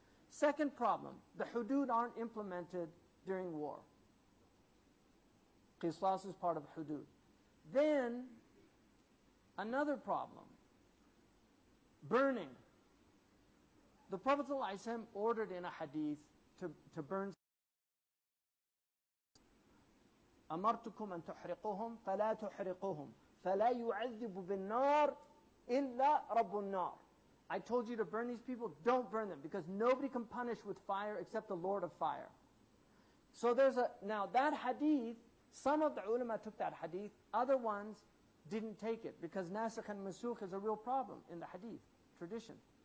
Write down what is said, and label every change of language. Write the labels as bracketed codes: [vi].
[en] Second problem, the hudud aren't implemented during war. Qisas is part of hudud. Then, another problem, burning. The Prophet ﷺ ordered in a hadith to burn. [ar] أمرتكم أن تحرقوهم فلا تحرقوهم فلا يعذب بالنار إلا رب النار. [en] I told you to burn these people, don't burn them, because nobody can punish with fire except the Lord of fire. So now that hadith, some of the ulama took that hadith, other ones didn't take it, because nasikh and mansukh is a real problem in the hadith tradition.